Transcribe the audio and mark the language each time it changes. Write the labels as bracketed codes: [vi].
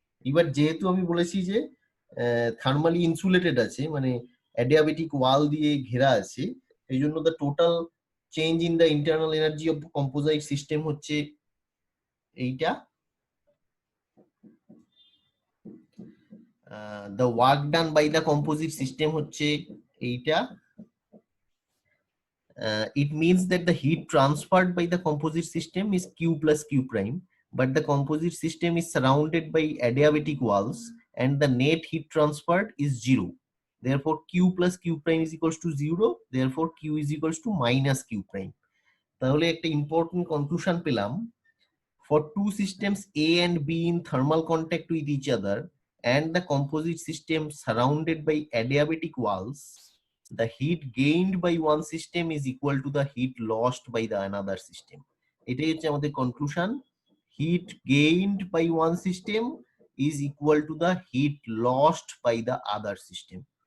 [bn] এবার যেহেতু আমি বলেছি যে থার্মালি ইনসুলেটেড আছে, মানে অ্যাডিয়াবেটিক ওয়াল দিয়ে ঘেরা আছে, এই জন্য [en] the total change in the internal energy of composite system [bn] হচ্ছে এইটা। [en] the work done by the composite system [bn] হচ্ছে এইটা। [en] It means that the heat transferred by the composite system is Q plus Q prime, but the composite system is surrounded by adiabatic walls and the net heat transferred is 0. Therefore, Q plus Q prime is equals to 0. Therefore, Q is equals to minus Q prime. [bn] তাহলে একটা [en] important conclusion [bn] পেলাম. [en] For two systems A and B in thermal contact with each other and the composite system surrounded by adiabatic walls, the heat gained by one system is equal to the heat lost by the another system. [bn] এটাই হচ্ছে আমাদের conclusion. [en] Heat gained by one system is equal to the heat lost by the other system.